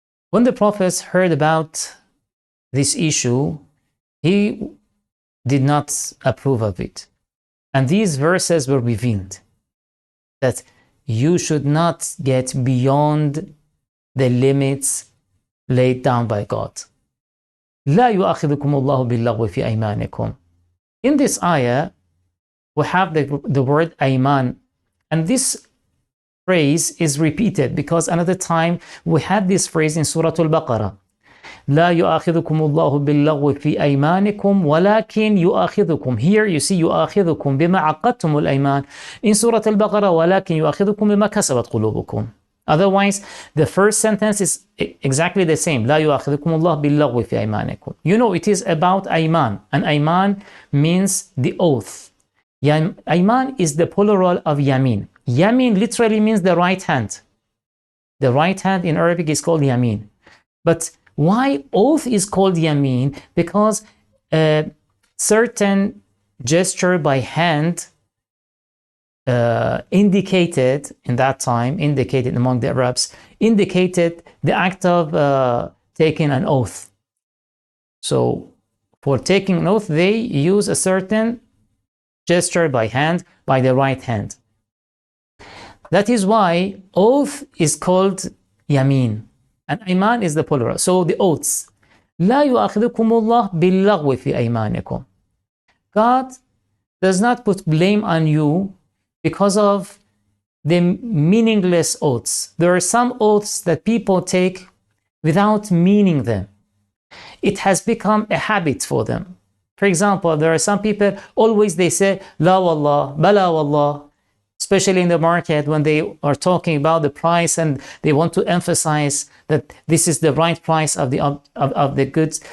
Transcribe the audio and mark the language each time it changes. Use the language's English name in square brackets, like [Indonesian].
[English] When the Prophet heard about this issue, he did not approve of it. And these verses were revealed that you should not get beyond the limits laid down by God. [Arabic] لا يؤاخذكم الله باللغو في أيمانكم. [English] In this ayah, we have the word ayman, and this phrase is repeated because another time we had this phrase in Surah Al-Baqarah. [Arabic] لا يؤاخذكم الله باللغو في أيمانكم ولكن يؤاخذكم. [English] Here you see [Arabic] يؤاخذكم بما عقدتم الأيمان. [English] In Surah Al-Baqarah [Arabic] ولكن يؤاخذكم بما كسبت قلوبكم. [English] Otherwise, the first sentence is exactly the same. [Arabic] لا يؤاخذكم الله باللغو في أيمانكم. [English] You know, it is about ayman, and ayman means the oath. Ayman is the plural of yamin. Yamin literally means the right hand. The right hand in Arabic is called yamin. But why oath is called yamin? Because a certain gesture by hand indicated in that time, indicated among the Arabs, indicated the act of taking an oath. So for taking an oath, they use a certain gesture by hand, by the right hand. That is why oath is called yamin, and ayman is the plural. So the oaths. [Arabic] لا يؤاخذكم الله باللغو في أيمانكم. [English] God does not put blame on you because of the meaningless oaths. There are some oaths that people take without meaning them. It has become a habit for them. For example, there are some people, always they say, [Arabic] La wallah, bala wallah, [English] especially in the market when they are talking about the price and they want to emphasize that this is the right price of the goods.